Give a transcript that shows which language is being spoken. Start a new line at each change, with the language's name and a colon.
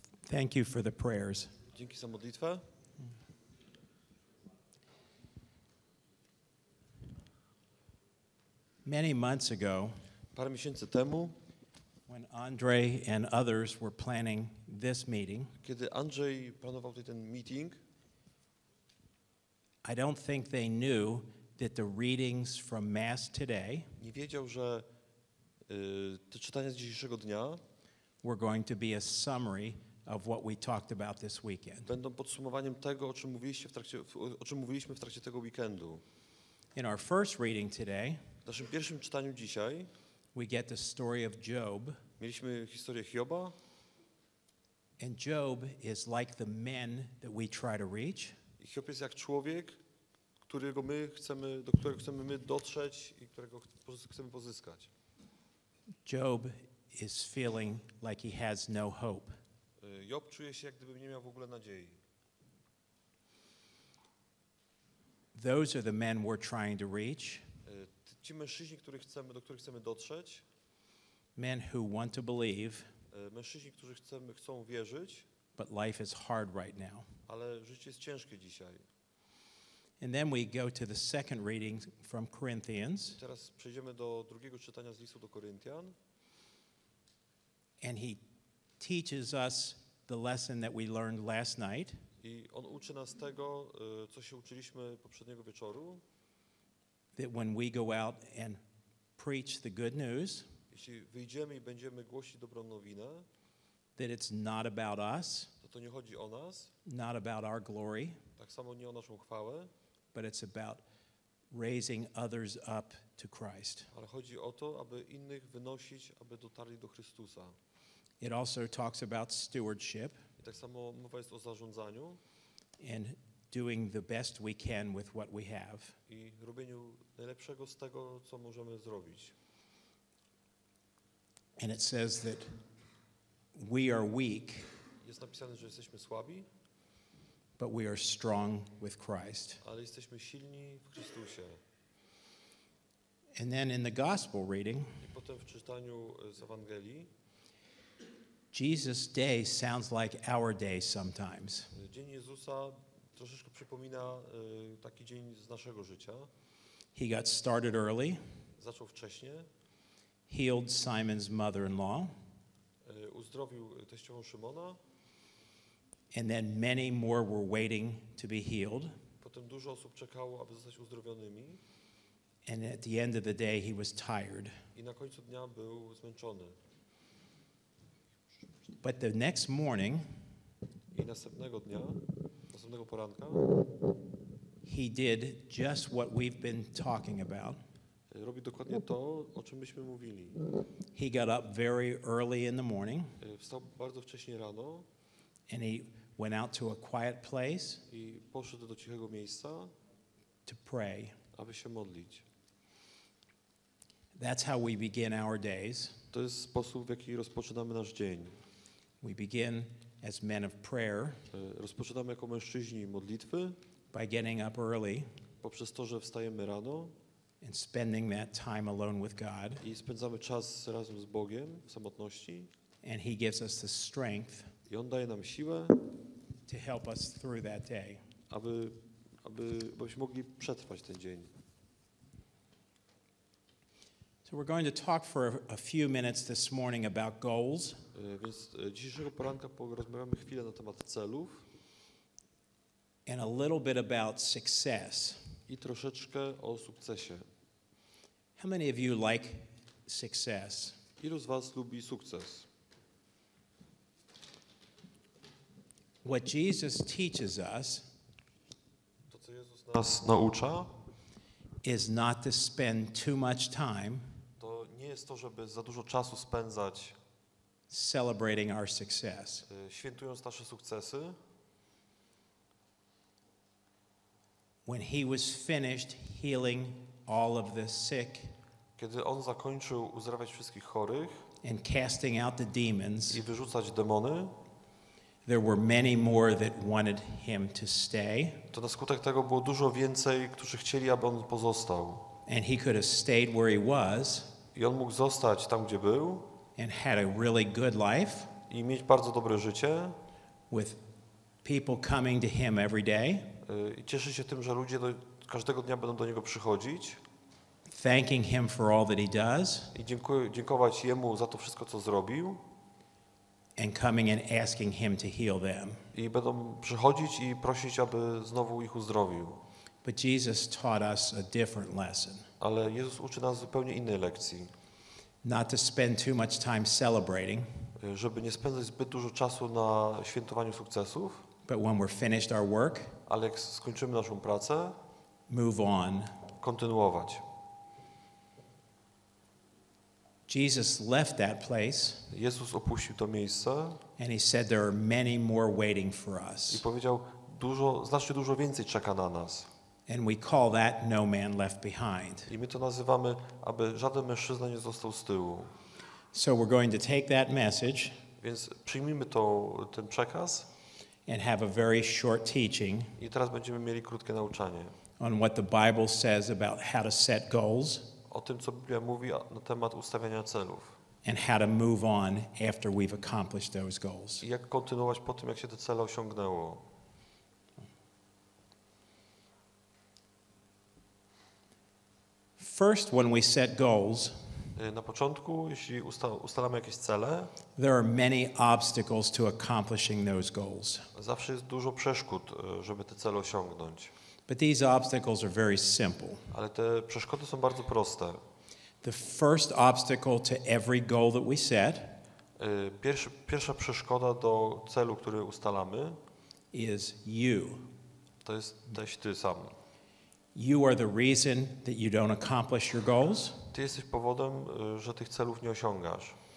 English: Thank you for the prayers.
Polish: Dzięki za modlitwę.
English: Many months ago,
Polish: Parę miesięcy temu,
English: when Andre and others were planning this meeting,
Polish: kiedy Andrzej planował tutaj ten meeting,
English: I don't think they knew that the readings from Mass today
Polish: nie wiedział, że te czytania z dzisiejszego dnia
English: were going to be a summary of what we talked about this weekend.
Polish: będą podsumowaniem tego, o czym mówiliśmy w trakcie tego weekendu.
English: In our first reading today,
Polish: W naszym pierwszym czytaniu dzisiaj
English: we get the story of Job.
Polish: mieliśmy historię Hioba.
English: And Job is like the men that we try to reach.
Polish: I Hiob jest jak człowiek, do którego chcemy my dotrzeć i którego chcemy pozyskać.
English: Job is feeling like he has no hope.
Polish: Job czuje się, jak gdyby nie miał w ogóle nadziei.
English: Those are the men we're trying to reach.
Polish: Ci mężczyźni, do których chcemy dotrzeć,
English: Men who want to believe,
Polish: mężczyźni, którzy chcą wierzyć,
English: but life is hard right now.
Polish: ale życie jest ciężkie dzisiaj.
English: And then we go to the second reading from Corinthians,
Polish: Teraz przejdziemy do drugiego czytania z listu do Koryntian.
English: and he teaches us the lesson that we learned last night,
Polish: I on uczy nas tego, co się uczyliśmy poprzedniego wieczoru.
English: that when we go out and preach the good news,
Polish: Jeśli wyjdziemy i będziemy głosić dobrą nowinę,
English: that it's not about us,
Polish: to nie chodzi o nas,
English: not about our glory,
Polish: tak samo nie o naszą chwałę,
English: but it's about raising others up to Christ.
Polish: ale chodzi o to, aby innych wynosić, aby dotarli do Chrystusa.
English: It also talks about stewardship
Polish: I tak samo mowa jest o zarządzaniu
English: and doing the best we can with what we have.
Polish: i robieniu najlepszego z tego, co możemy zrobić.
English: And it says that we are weak,
Polish: Jest napisane, że jesteśmy słabi,
English: but we are strong with Christ.
Polish: ale jesteśmy silni w Chrystusie.
English: And then in the gospel reading,
Polish: I potem w czytaniu z Ewangelii,
English: Jesus' day sounds like our day sometimes.
Polish: Dzień Jezusa troszeczkę przypomina taki dzień z naszego życia.
English: He got started early,
Polish: Zaczął wcześnie,
English: healed Simon's mother-in-law,
Polish: uzdrowił teściową Szymona,
English: and then many more were waiting to be healed.
Polish: potem dużo osób czekało, aby zostać uzdrowionymi
English: And at the end of the day, he was tired.
Polish: i na końcu dnia był zmęczony.
English: But the next morning,
Polish: I następnego poranka,
English: he did just what we've been talking about.
Polish: robi dokładnie to, o czym myśmy mówili.
English: He got up very early in the morning,
Polish: Wstał bardzo wcześnie rano
English: and he went out to a quiet place
Polish: i poszedł do cichego miejsca,
English: to pray.
Polish: aby się modlić.
English: That's how we begin our days.
Polish: To jest sposób, w jaki rozpoczynamy nasz dzień.
English: We begin as men of prayer
Polish: Rozpoczynamy jako mężczyźni modlitwy,
English: by getting up early
Polish: poprzez to, że wstajemy rano
English: and spending that time alone with God.
Polish: i spędzamy czas razem z Bogiem w samotności.
English: And he gives us the strength
Polish: I On daje nam siłę,
English: to help us through that day.
Polish: abyśmy mogli przetrwać ten dzień.
English: So we're going to talk for a few minutes this morning about goals.
Polish: Więc dzisiejszego poranka porozmawiamy chwilę na temat celów
English: And a little bit about success.
Polish: i troszeczkę o sukcesie.
English: How many of you like success?
Polish: Ilu z was lubi sukces?
English: What Jesus teaches us
Polish: To, co Jezus nas naucza,
English: is not to spend too much time
Polish: to nie jest to, żeby za dużo czasu spędzać
English: celebrating our success.
Polish: świętując nasze sukcesy.
English: When he was finished healing all of the sick
Polish: Kiedy On zakończył uzdrawiać wszystkich chorych
English: and casting out the demons,
Polish: i wyrzucać demony,
English: there were many more that wanted him to stay,
Polish: to na skutek tego było dużo więcej, którzy chcieli, aby On pozostał.
English: and he could have stayed where he was
Polish: I On mógł zostać tam, gdzie był
English: and had a really good life,
Polish: i mieć bardzo dobre życie,
English: with people coming to him every day,
Polish: I cieszy się tym, że ludzie każdego dnia będą do niego przychodzić
English: thanking him for all that he does,
Polish: i dziękować jemu za to wszystko, co zrobił.
English: and coming and asking him to heal them.
Polish: I będą przychodzić i prosić, aby znowu ich uzdrowił.
English: But Jesus taught us a different lesson.
Polish: Ale Jezus uczy nas zupełnie innej lekcji.
English: Not to spend too much time celebrating,
Polish: Żeby nie spędzać zbyt dużo czasu na świętowaniu sukcesów,
English: but when we're finished our work,
Polish: ale jak skończymy naszą pracę,
English: move on.
Polish: kontynuować.
English: Jesus left that place,
Polish: Jezus opuścił to miejsce
English: and he said there are many more waiting for
Polish: i
English: us.
Polish: powiedział, znacznie dużo więcej czeka na nas.
English: And we call that no man left behind.
Polish: I my to nazywamy, aby żaden mężczyzna nie został z tyłu.
English: So we're going to take that message
Polish: Więc przyjmijmy ten przekaz
English: and have a very short teaching
Polish: i teraz będziemy mieli krótkie nauczanie
English: on what the Bible says about how to set goals
Polish: o tym, co Biblia mówi na temat ustawiania celów
English: and how to move on after we've accomplished those goals.
Polish: i jak kontynuować po tym, jak się te cele osiągnęło.
English: First, when we set goals,
Polish: Na początku, jeśli ustalamy jakieś cele,
English: there are many obstacles to accomplishing those goals.
Polish: zawsze jest dużo przeszkód, żeby te cele osiągnąć.
English: But these obstacles are very simple.
Polish: Ale te przeszkody są bardzo proste.
English: The first obstacle to every goal that we set
Polish: Pierwsza przeszkoda do celu, który ustalamy,
English: is you.
Polish: to jesteś ty sam.
English: You are the reason that you don't accomplish your goals
Polish: Ty jesteś powodem, że tych celów nie osiągasz.